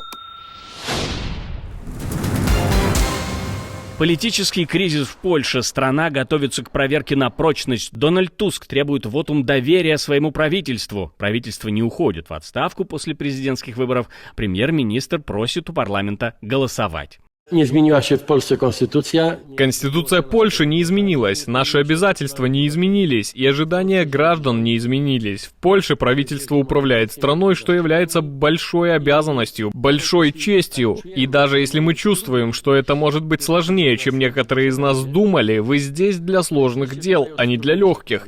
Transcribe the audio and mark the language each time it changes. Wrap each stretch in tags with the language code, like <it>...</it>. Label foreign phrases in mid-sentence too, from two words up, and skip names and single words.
<ru>Политический кризис в Польше. Страна готовится к проверке на прочность. Дональд Туск требует вотум доверия своему правительству. Правительство не уходит в отставку после президентских выборов. Премьер-министр просит у парламента голосовать.</ru> <pl>Nie zmieniła się w Polsce konstytucja.</pl> <ru>Конституция Польши не изменилась, наши обязательства не изменились и ожидания граждан не изменились. В Польше правительство управляет страной, что является большой обязанностью, большой честью. И даже если мы чувствуем, что это может быть сложнее, чем некоторые из нас думали, вы здесь для сложных дел, а не для легких.</ru>